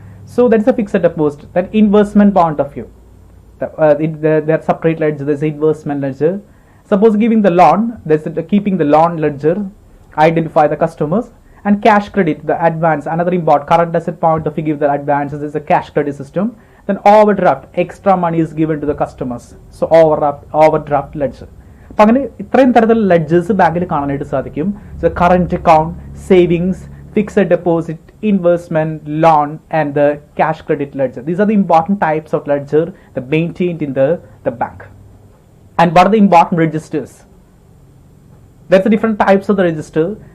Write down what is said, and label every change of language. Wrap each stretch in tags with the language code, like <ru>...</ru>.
<en>So that is a fixed deposit. That investment point of view, that separate ledger, there is investment ledger. Suppose giving the loan, there is keeping the loan ledger, identify the customers. And cash credit, the advance, another important current asset point of view, give the advances is a cash credit system. Then overdraft, extra money is given to the customers. So overdraft ledger.</en> <ml>അപ്പോൾ അങ്ങനെ ഇത്രയും തരത്തിലുള്ള ledgers ബാങ്കിൽ കാണാനായിട്ട് സാധിക്കും.</ml> <en>So current account, savings, fixed deposit, investment, loan, and the cash credit ledger. These are the important types of ledger that maintained in the bank. And what are the important registers? There's the different types of the register.</en>